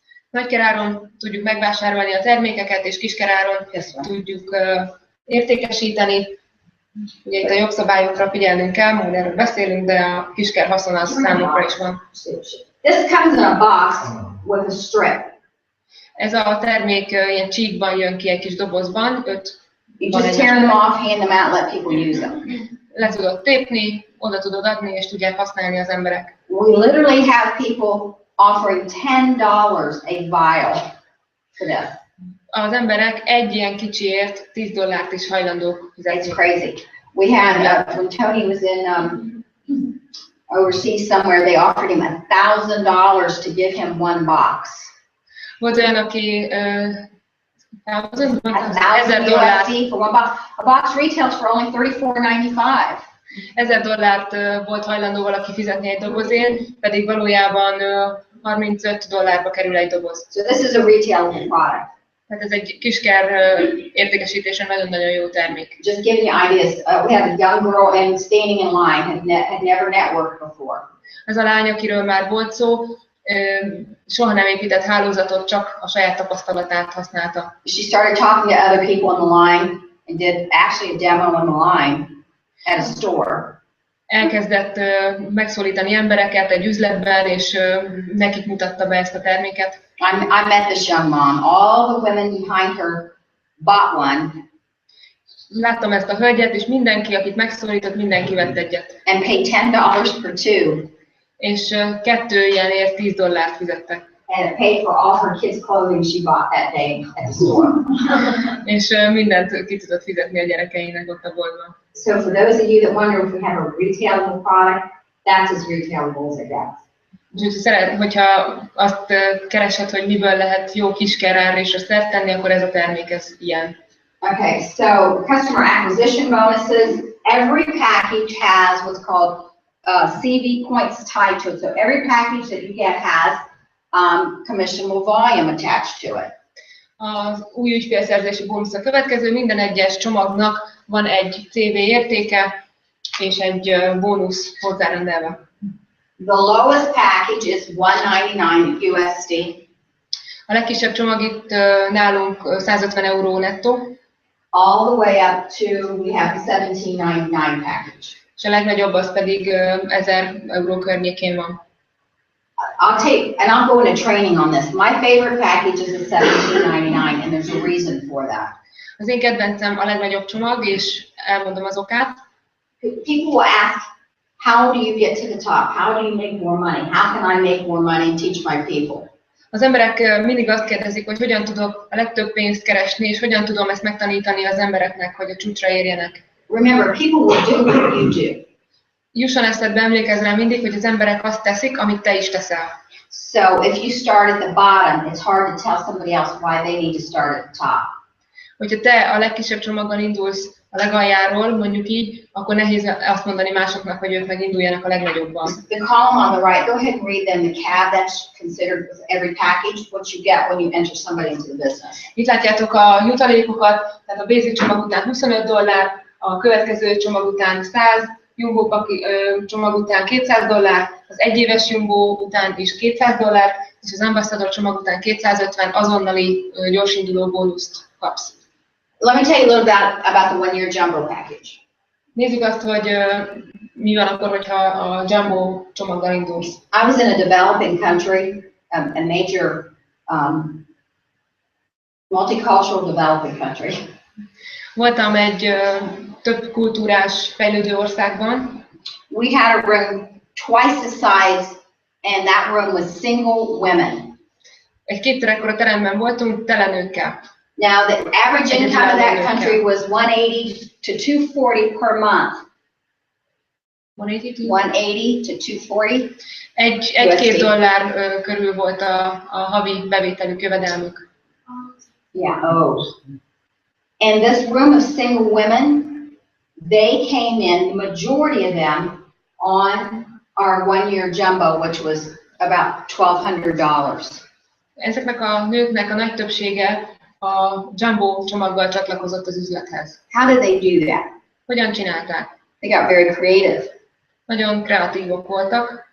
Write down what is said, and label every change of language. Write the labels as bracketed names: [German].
[Hungarian] Nagykeráron tudjuk megvásárolni a termékeket, és kiskeráron tudjuk értékesíteni. Ugye itt a jogszabályokra figyelnünk kell, majd erről beszélünk, de a kisker haszon az számukra is van. [English] This comes in a box with a strip. [Hungarian] Ez a termék ilyen csíkban jön ki egy kis dobozban, 5. [English] You just tear them off, hand them out, let people use them. [Hungarian] le tudod tépni, oda tudod adni, és tudják használni az emberek. [English] We literally have people offering $10 a vial for this. [Hungarian] Az emberek egy ilyen kicsiért $10 is hajlandók fizetni. [English] It's crazy. We had, when Tony was in overseas somewhere, they offered him $1,000 to give him one box. [Hungarian] Volt olyan, aki $1,000 [English] for one box. A box retails for only $34.95. [Hungarian] $1,000 volt hajlandó valaki fizetni egy dobozért, pedig valójában $35 kerül egy doboz. [English] So this is a retailable product. [Hungarian] Tehát ez egy kisker értékesítésen nagyon-nagyon jó termék. [English] Just giving you ideas. We had a young girl and standing in line, had never networked before. [Hungarian] Ez a lány, akiről már volt szó, soha nem épített hálózatot, csak a saját tapasztalatát használta. [English] She started talking to other people on the line and did actually a demo on the line at a store. [Hungarian] Elkezdett megszólítani embereket egy üzletben, és nekik mutatta be ezt a terméket. [English] I met this young mom. All the women behind her bought one. [Hungarian] Láttam ezt a hölgyet, és mindenki, akit megszólított, mindenki vett egyet. [English] And paid $10 per two. [Hungarian] És 2 ilyenért $10 fizettek. [English] And it paid for all her kids' clothing she bought that day at the store. [Hungarian] És mindent ki tudott fizetni a gyerekeinek ott a boltban. [English] So for those of you that wonder if we have a retailable product, that's as retailable as it gets. [Hungarian] Úgyhogy hogyha azt keresed, hogy miből lehet jó kiskerárésra szert tenni, akkor ez a termék, ez ilyen. [English] Okay, so customer acquisition bonuses. Every package has what's called CV points tied to it. So every package that you get has commissionable volume attached to it. [Hungarian] Az új ügyfélszerzési bónusz a következő, minden egyes csomagnak van egy CV értéke és egy bónusz hozzárendelve. [English] The lowest package is $199 USD. [Hungarian] A legkisebb csomag itt nálunk €150 nettó. [English] All the way up to, we have the $17.99 package. [Hungarian] És a legnagyobb az pedig €1000 környékén van. [English] I'll go into training on this. My favorite package is a $17.99, and there's a reason for that. [Hungarian] Az én kedvencem a legnagyobb csomag, és elmondom az okát. [English] People will ask, how do you get to the top? How do you make more money? How can I make more money and teach my people? [Hungarian] Az emberek mindig azt kérdezik, hogy hogyan tudok a legtöbb pénzt keresni, és hogyan tudom ezt megtanítani az embereknek, hogy a csúcsra érjenek. [English] Remember, people will do what you do. [Hungarian] Jusson eszedbe, emlékezz rá mindig, hogy az emberek azt teszik, amit te is teszel. [English] So if you start at the bottom, it's hard to tell somebody else why they need to start at the top. [Hungarian] Hogyha te a legkisebb csomaggal indulsz a legaljáról, mondjuk így, akkor nehéz azt mondani másoknak, hogy ők meginduljanak a legnagyobban. [English] The column on the right, go ahead and read them. The CAB, that's considered with every package, what you get when you enter somebody into the business. [Hungarian] Itt látjátok a jutalékokat, tehát a basic csomag után $25, a következő csomag után 100, Jumbo csomag után $200, az egyéves Jumbo után is $200, és az Ambassador csomag után 250 azonnali gyorsinduló bónuszt kapsz. [English] Let me tell you a little about the one-year jumbo package. [Hungarian] Nézzük azt, hogy mi van akkor, hogyha a Jumbo csomaggal indulsz. [English] I was in a developing country, a major multicultural developing country. [Hungarian] Voltam egy több kultúrás fejlődő országban. [English] We had a room twice the size, and that room was single women. [Hungarian] Egy 2-szer ekkora teremben voltunk, tele nőkkel. [English] Now, the average income of that country was $180 to $240 per month. 180 to $240. [Hungarian] $1-2 körül volt a havi bevételük, jövedelmük. Yeah. Oh. [English] And this room of single women, they came in, the majority of them, on our one-year jumbo, which was about $1,200. [Hungarian] Ezeknek a nőknek a nagy többsége a Jumbo csomaggal csatlakozott az üzlethez. [English] How did they do that? [Hungarian] Hogyan csinálták? [English] They got very creative. [Hungarian] Nagyon kreatívok voltak.